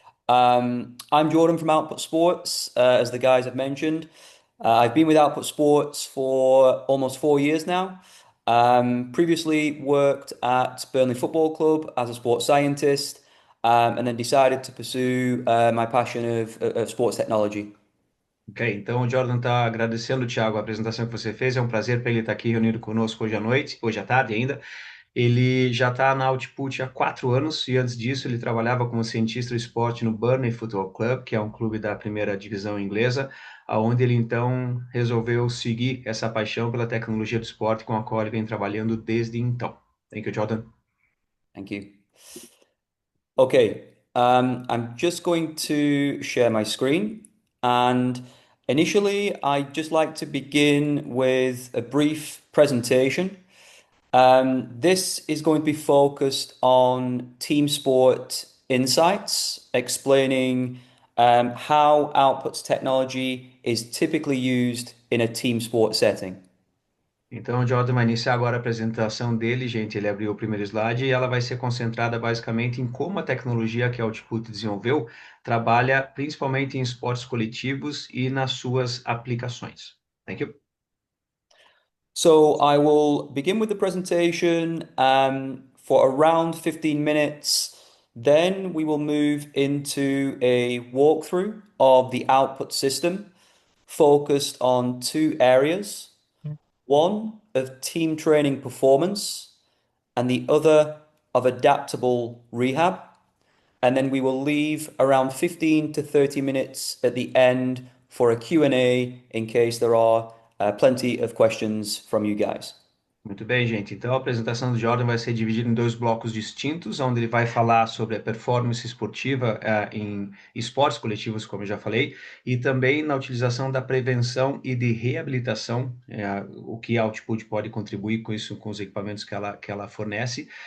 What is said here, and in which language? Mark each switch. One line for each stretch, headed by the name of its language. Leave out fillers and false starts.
English: I'm Jordan from Output Sports, as the guys have mentioned. I've been with Output Sports for almost 4 years now. Previously worked at Burnley Football Club as a sports scientist, and then decided to pursue my passion of sports technology.
Portuguese: Ok, então o Jordan está agradecendo, Thiago, a apresentação que você fez. É um prazer para ele estar aqui reunido conosco hoje à noite, hoje à tarde ainda. Ele já está na Output há 4 anos e antes disso ele trabalhava como cientista do esporte no Burnley Football Club, que é um clube da primeira divisão inglesa, aonde ele então resolveu seguir essa paixão pela tecnologia do esporte com a qual ele vem trabalhando desde então.
English: Thank you, Jordan. Thank you. Okay, I'm just going to share my screen. And initially, I'd just like to begin with a brief presentation. This is going to be focused on team sport insights, explaining how Outputs technology is typically used in a team sport setting.
Portuguese: Então, o Jordan vai iniciar agora a apresentação dele, gente. Ele abriu o primeiro slide e ela vai ser concentrada basicamente em como a tecnologia que a Output desenvolveu trabalha principalmente em esportes coletivos e nas suas aplicações.
English: Thank you. So I will begin with the presentation for around 15 minutes. Then we will move into a walkthrough of the output system focused on two areas. One of team training performance and the other of adaptable rehab. And then we will leave around 15 to 30 minutes at the end for a Q&A in case there are plenty of questions from you guys.
Portuguese: Muito bem, gente. Então, a apresentação do Jordan vai ser dividida em dois blocos distintos, onde ele vai falar sobre a performance esportiva em esportes coletivos, como eu já falei, e também na utilização da prevenção e de reabilitação, o que a Output pode contribuir com isso, com os equipamentos que ela fornece.